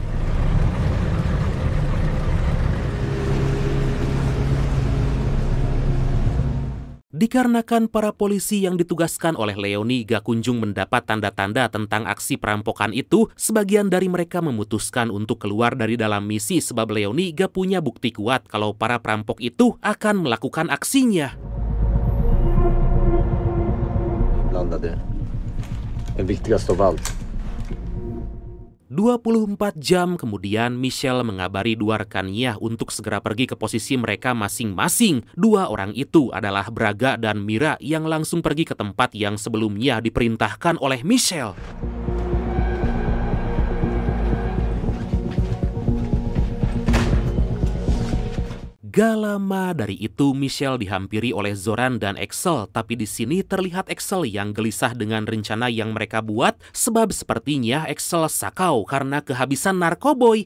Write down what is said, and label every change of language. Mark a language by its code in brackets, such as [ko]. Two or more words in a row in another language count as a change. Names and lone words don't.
[id] Dikarenakan para polisi yang ditugaskan oleh Leoni gak kunjung mendapat tanda-tanda tentang aksi perampokan itu, sebagian dari mereka memutuskan untuk keluar dari dalam misi sebab Leoni gak punya bukti kuat kalau para perampok itu akan melakukan aksinya. [sv] Blandade. Den viktigaste av allt. [id] 24 jam kemudian, Michelle mengabari 2 rekannya untuk segera pergi ke posisi mereka masing-masing. 2 orang itu adalah Braga dan Mira yang langsung pergi ke tempat yang sebelumnya diperintahkan oleh Michelle. Gak lama dari itu, Michelle dihampiri oleh Zoran dan Excel, tapi di sini terlihat Excel yang gelisah dengan rencana yang mereka buat, sebab sepertinya Excel sakau karena kehabisan narkoboy.